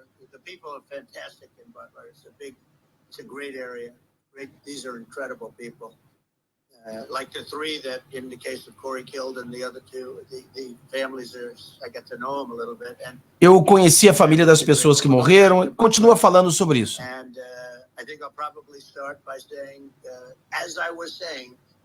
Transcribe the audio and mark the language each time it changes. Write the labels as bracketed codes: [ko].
[en] The people are fantastic in Butler. It's a great area. These are incredible people. Like the three that, in the case of Corey killed, and the other two, the families are. I got to know them a little bit. And [pt] eu conheci a família das pessoas que morreram. E continua falando sobre isso. [en] And I think I'll probably start by saying, as I was saying.